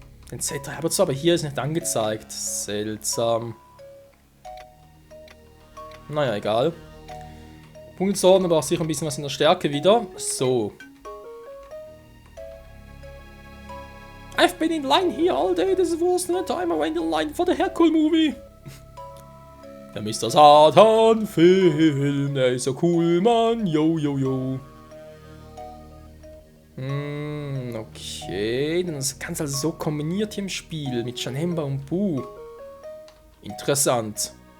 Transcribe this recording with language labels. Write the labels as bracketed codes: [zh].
[de] Den Z3 habe ich aber hier ist nicht angezeigt. Seltsam. Naja, egal. Punktsorten, aber auch sicher ein bisschen was in der Stärke wieder. So. [en] I've been in line here all day. This is worse than the time I went in line for the Hercule movie. [de] Der Mr. Satan-Film, der ist so cool, Mann. Yo, yo, yo. Okay. Das Ganze also so kombiniert hier im Spiel mit Janemba und Buu. Interessant.